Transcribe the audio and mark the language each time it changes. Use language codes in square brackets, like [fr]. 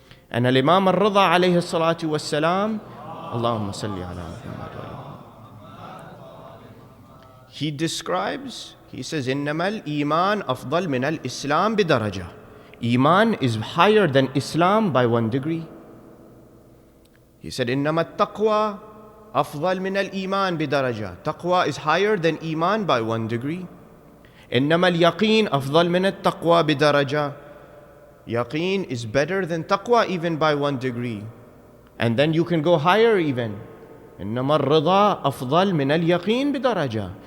[en] And Al-Imam Al-Rida alayhi salatu was-salam, Allahumma salli ala Muhammad, he describes, he says, [ar] إِنَّمَا الْإِيمَانِ أَفْضَلْ مِنَ الْإِسْلَامِ بِدَرَجَةٍ. [en] Iman is higher than Islam by 1 degree. He said, [ar] إِنَّمَا التَّقْوَى أَفْضَلْ مِنَ الْإِيمَانِ بِدَرَجَةٍ. [en] Taqwa is higher than Iman by 1 degree. [ar] إِنَّمَا الْيَقِينَ أَفْضَلْ مِنَ التَّقْوَى بِدَرَجَةٍ. [en] Yaqeen is better than taqwa even by 1 degree. And then you can go higher even. [ar] إِنَّمَا الرِّضَى أَفْضَلْ مِنَ الْيَقِينِ بِدَرَجَةٍ.